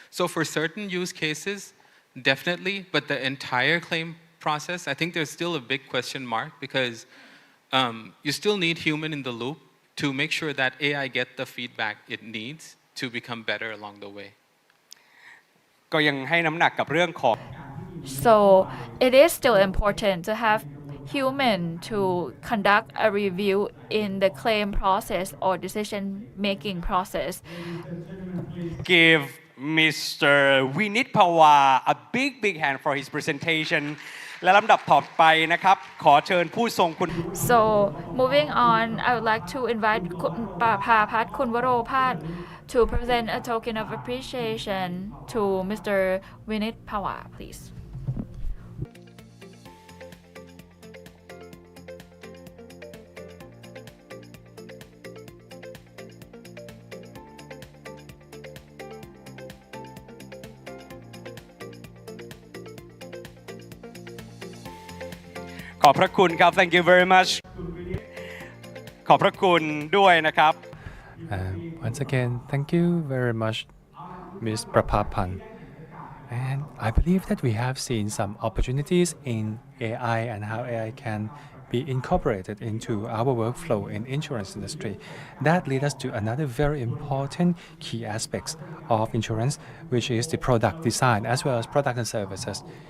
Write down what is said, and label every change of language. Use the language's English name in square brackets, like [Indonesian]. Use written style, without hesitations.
[English] So for certain use cases, definitely, but the entire claim process, I think there's still a big question mark because you still need human in the loop to make sure that AI get the feedback it needs to become better along the way. [Thai] ก็ยังให้น้ำหนักกับเรื่องของ [English] So it is still important to have human to conduct a review in the claim process or decision making process. Give Mr. Vinit Pawar a big hand for his presentation [Thai] และลำดับต่อไปนะครับขอเชิญผู้ทรงคุณ [English] So moving on, I would like to invite Papat Kunwaropat to present a token of appreciation to Mr. Vinit Pawar, please. [Thai] ขอบพระคุณครับ [English] thank you very much [Thai] ขอบพระคุณด้วยนะครับ [English] Once again, thank you very much, Ms. Prapapan. And I believe that we have seen some opportunities in AI and how AI can be incorporated into our workflow in insurance industry. That leads us to another very important key aspects of insurance, which is the product design as well as product and services.